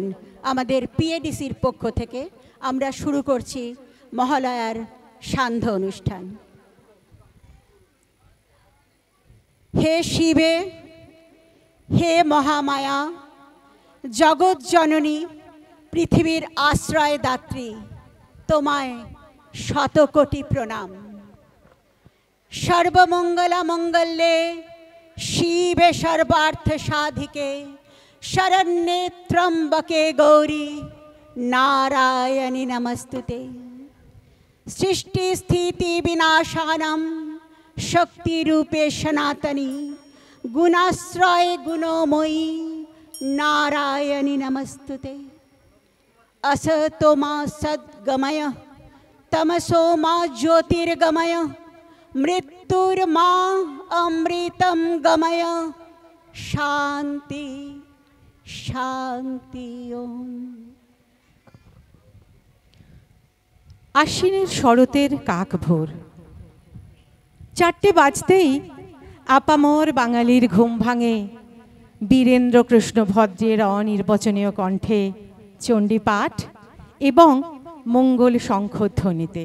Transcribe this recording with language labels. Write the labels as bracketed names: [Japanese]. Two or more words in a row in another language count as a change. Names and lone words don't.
[Bangla] আমাদের পিএডিসির পক্ষ থেকে আমরা শুরু করছি মহালয়ার সান্ধ্য অনুষ্ঠান। হে শিবে, হে মহামায়া, জগৎ জননী, পৃথিবীর আশ্রয়দাত্রী, তোমায় শতকোটি প্রণাম। [Sanskrit] সর্বমঙ্গলা মঙ্গলে শিবে সর্বার্থ সাধিকে, শরণ্যে ত্র্যম্বকে গৌরী নারায়ণী নমস্তুতে। সৃষ্টি স্থিতি বিনাশানাং শক্তিরূপে সনাতনী, গুণাশ্রয় গুণময়ী নারায়ণী নমস্তুতে। असतो मा सद्गमय, तमसो मा ज्योतिर्गमय, मृत्युर्मा अमृतं गमय। शांति शांति ओम। [Bangla] আশ্বিনের শরতের কাক ভোর, 4টে বাজতেই আপামর বাঙালির ঘুম ভাঙে বীরেন্দ্র কৃষ্ণ ভদ্রের অনির্বচনীয় কণ্ঠে চণ্ডী পাঠ এবং মঙ্গল শঙ্খধ্বনিতে।